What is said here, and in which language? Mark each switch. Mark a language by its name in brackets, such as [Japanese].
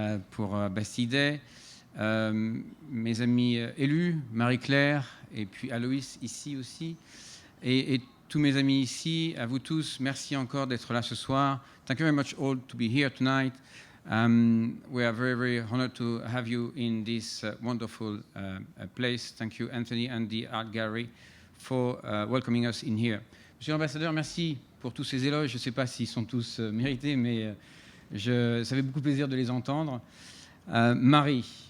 [French] pour Bastide, mes amis élus, Marie-Claire, et puis Aloïs ici aussi, et tous mes amis ici, à vous tous, merci encore d'être là ce soir. [English] Thank you very much all to be here tonight. We are very, very honored to have you in this wonderful place. Thank you, Anthony and the Art Gallery, for welcoming us in here. [French] Monsieur l'ambassadeur, merci pour tous ces éloges. Je ne sais pas s'ils sont tous mérités, mais ça fait beaucoup plaisir de les entendre. Marie.